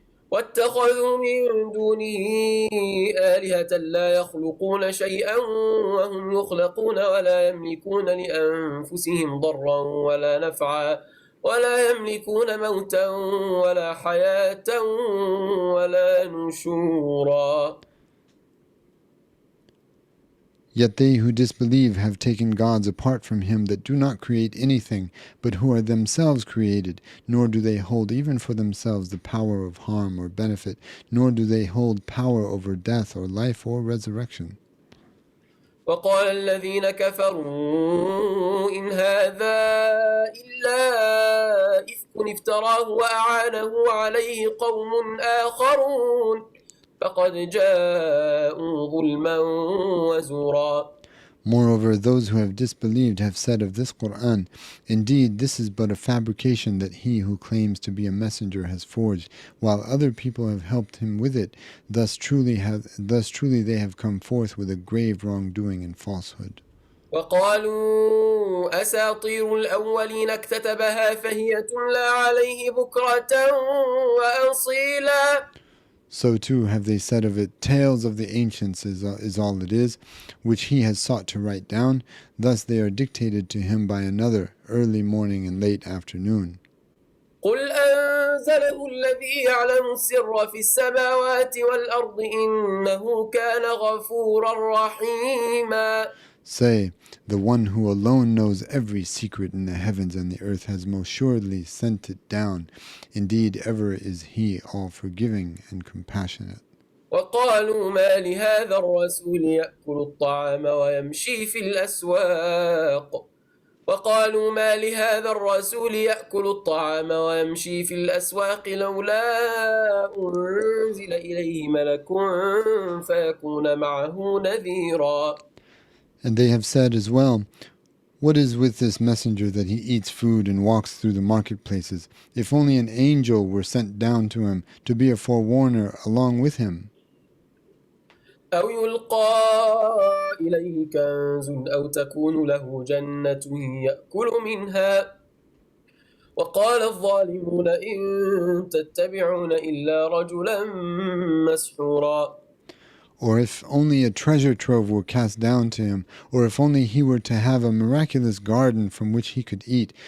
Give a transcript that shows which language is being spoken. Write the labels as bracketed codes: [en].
[ar] واتخذوا من دونه آلهة لا يخلقون شيئا وهم يخلقون ولا يملكون لأنفسهم ضرا ولا نفعا ولا يملكون موتا ولا حياة ولا نشورا. [en] Yet they who disbelieve have taken gods apart from Him that do not create anything, but who are themselves created, nor do they hold even for themselves the power of harm or benefit, nor do they hold power over death or life or resurrection. [ar] وقال الذين كفروا إن هذا إلا إفك افتراه وأعانه عليه قوم آخرون فقد جاءوا ظلما وزورا. [en] Moreover, those who have disbelieved have said of this Quran, indeed, this is but a fabrication that he who claims to be a messenger has forged, while other people have helped him with it. Thus truly they have come forth with a grave wrongdoing and falsehood. [ar] وقالوا أساطير الأولين اكتتبها فهي تملى عليه بكرة وأصيلا. [en] So too have they said of it, tales of the ancients is all it is, which he has sought to write down. Thus they are dictated to him by another, early morning and late afternoon. [ar] قل أنزله الذي يعلم السر في السماوات والأرض إنه كان غفورا رحيما. [en] Say, the one who alone knows every secret in the heavens and the earth has most surely sent it down. Indeed, ever is he all forgiving and compassionate. [ar] وقالوا ما لهذا الرسول يأكل الطعام ويمشي في الأسواق وقالوا ما لهذا الرسول يأكل الطعام ويمشي في الأسواق لولا أنزل إليه ملك فيكون معه نذيرا. [en] And they have said as well, what is with this messenger that he eats food and walks through the marketplaces? If only an angel were sent down to him to be a forewarner along with him. [ar] أو يلقى إليه كنز أو تكون له جنة يأكل منها وقال الظالمون إن تتبعون إلا رجلا مسحورا. [en] Or if only a treasure trove were cast down to him, or if only he were to have a miraculous garden from which he could eat.